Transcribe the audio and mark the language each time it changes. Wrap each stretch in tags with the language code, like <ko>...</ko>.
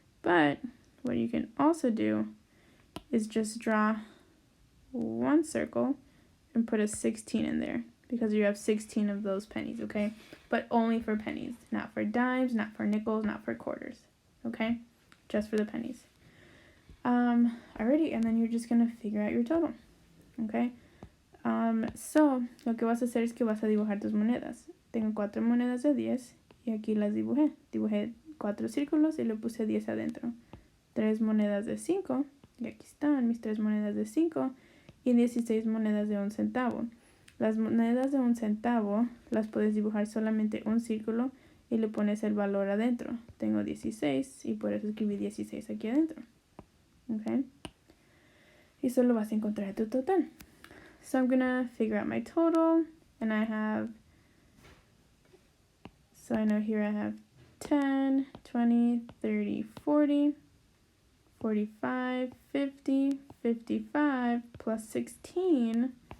<en>But what you can also do is just draw 1 circle and put a 16 in there because you have 16 of those pennies, okay? But only for pennies, not for dimes, not for nickels, not for quarters, okay? Just for the pennies. Alrighty, and then you're just gonna figure out your total, okay?</en> <es>So, lo que vas a hacer es que vas a dibujar tus monedas. Tengo 4 monedas de 10 y aquí las dibujé. Dibujé 4 círculos y le puse 10 adentro. 3 monedas de 5, y aquí están mis 3 monedas de 5 y 16 monedas de 1 centavo. Las monedas de 1 centavo las puedes dibujar solamente un círculo y le pones el valor adentro. Tengo 16 y por eso escribí 16 aquí adentro. Okay? Y solo vas a encontrar tu total.</es> <en>So I'm gonna figure out my total, and I have, so I know here I have 10, 20, 30, 40, 45, 50, 55, plus 16.</en>